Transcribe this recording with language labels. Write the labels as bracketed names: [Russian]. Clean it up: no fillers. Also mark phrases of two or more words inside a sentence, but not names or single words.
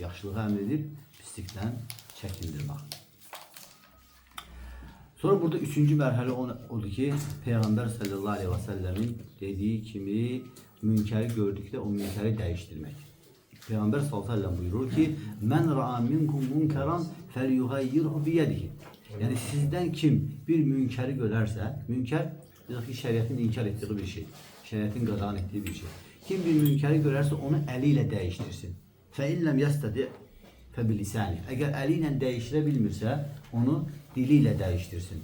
[Azerbaijani] Yaxşılığa əmr edib pislikdən çəkindirmək. Sonra burada üçüncü mərhələ odur ki, Peyğəmbər [Arabic] صلى الله عليه [Azerbaijani] və səlləmin dediyi kimi münkəri gördükdə o münkəri dəyişdirmək. [Arabic] Peyğəmbər صلى الله عليه وسلم [Azerbaijani] buyurur ki, [Arabic] من رأى منكم منكرا فليغيره بيده. [Azerbaijani] Yəni sizdən kim bir münkəri görərsə, münkər şəriətin inkar etdiyi bir şey, şəriətin qadağan etdiyi bir şey. Kim bir münkəri görərsə onu əli ilə dəyişdirsin. [Arabic] فإن لم يستطع فبلسانه. [Azerbaijani] Əgər əli ilə dəyişdirə bilmirsə, onu dili ilə dəyişdirsin.